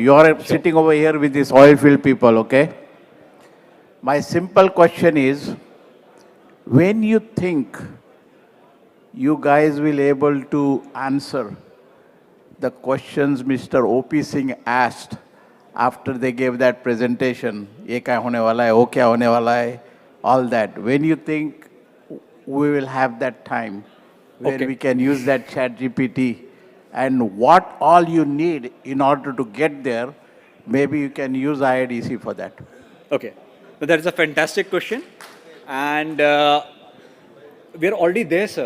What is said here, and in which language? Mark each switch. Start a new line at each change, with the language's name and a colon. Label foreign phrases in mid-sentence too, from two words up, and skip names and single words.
English: You are sitting over here with these oil field people, okay? My simple question is, when you think you guys will able to answer the questions Mr. O.P. Singh asked after they gave that presentation,
Hindi: ये क्या होने वाला है, वो क्या होने वाला है,
English: all that. When you think we will have that time where we can use that ChatGPT, and what all you need in order to get there, maybe you can use IADC for that. Okay. So that is a fantastic question. And we're already there, sir.